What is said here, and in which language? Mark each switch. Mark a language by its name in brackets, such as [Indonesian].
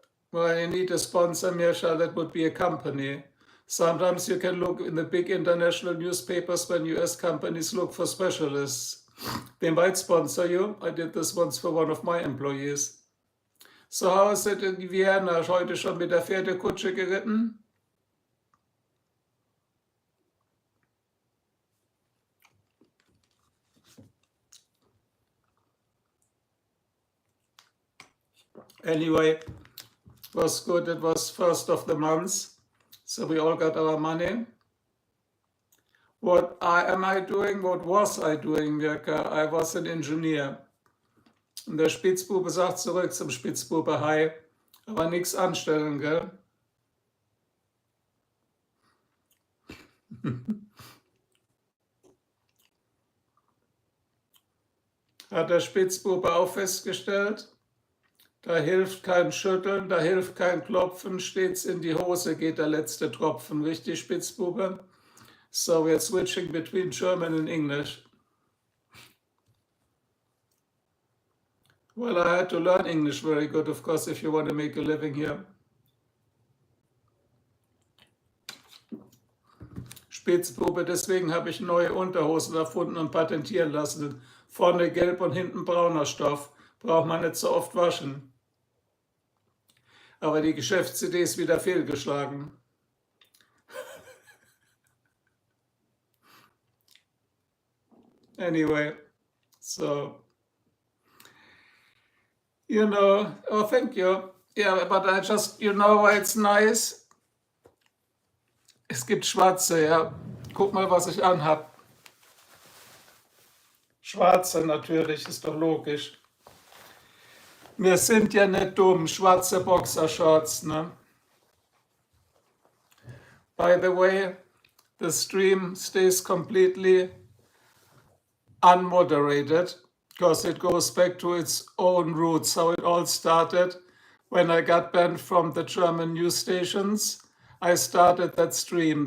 [English] Well, you need a sponsor, Mirsha. That would be a company. Sometimes you can look in the big international newspapers when US companies look for specialists. They might sponsor you. I did this once for one of my employees. So how is it in Vienna? [German] Heute schon mit der Pferdekutsche geritten? [English] Anyway, it was good. It was first of the month. So we all got our money. What am I doing? What was I doing, Mirka? I was an engineer. [German] Und der Spitzbube sagt zurück zum Spitzbube, hi, aber nichts anstellen, gell? Hat der Spitzbube auch festgestellt? Da hilft kein Schütteln, da hilft kein Klopfen, steht's in die Hose, geht der letzte Tropfen. Richtig, Spitzbube? [English] So we're switching between German and English. Well, I had to learn English very good, of course, if you want to make a living here. [German] Spitzbube, deswegen habe ich neue Unterhosen erfunden und patentieren lassen. Vorne gelb und hinten brauner Stoff. Braucht man nicht so oft waschen. Aber die Geschäftsidee ist wieder fehlgeschlagen. [English] Anyway, so, you know, oh, thank you. Yeah, but I just, you know why it's nice? [German] Es gibt Schwarze, ja. Guck mal, was ich anhab. Schwarze natürlich, ist doch logisch. Wir sind ja nicht dumm, schwarze Boxershorts, ne? [English] By the way, the stream stays completely unmoderated because it goes back to its own roots, how it all started. When I got banned from the German news stations, I started that stream.